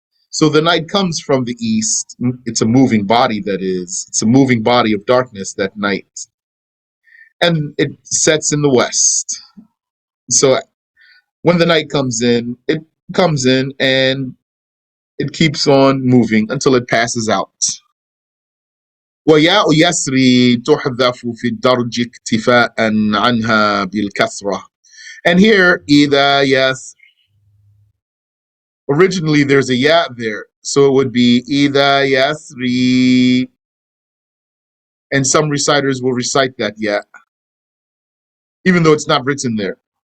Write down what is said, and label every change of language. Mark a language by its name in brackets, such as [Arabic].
[English] So the night comes from the east. It's a moving body, that is. It's a moving body of darkness, that night. And it sets in the west. So when the night comes in, it comes in and it keeps on moving until it passes out. [Arabic] وياء يسري تحذف في الدرج اكتفاء عنها بالكسرة. [English] And here, [Arabic] إذا يسر, [English] originally there's a ya there, so it would be [Arabic] إذا يسري, [English] and some reciters will recite that ya, even though it's not written there.